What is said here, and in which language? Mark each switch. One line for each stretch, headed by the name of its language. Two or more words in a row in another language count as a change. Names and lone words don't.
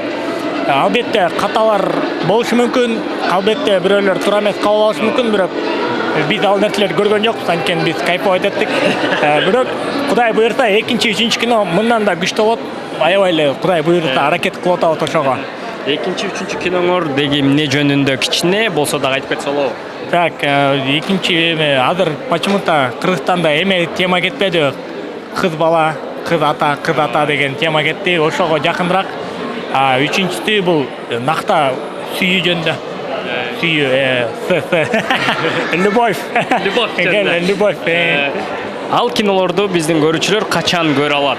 Kyrgyz: Албетте каталар болушу мүмкүн, албетте бирөөлөр туура эмес кабыл алышы мүмкүн, бирок биз ал нерселерди көргөн жокпуз, анткени биз кайфовать эттик. Бирок Кудай буйрса 2-3 кино мындан да күчтүү болот. Аябай эле Кудай буйрса аракет кылып атабыз ошого. 2-3 киноңор деги эмне жөнүндө кичине болсо да айтып кетсе болобу? Так, экинчи азыр почему-то Кыргызстанда эме тема кетпеди. Кыз бала, кыз ата деген тема кетти. Ошого жакыныраак. Үчүнчүсү бул накта сүйүү жөнүндө.
Russian: Любовь. Любовь.
Kyrgyz: Ал кинолорду биздин көрүүчүлөр качан көрө алат?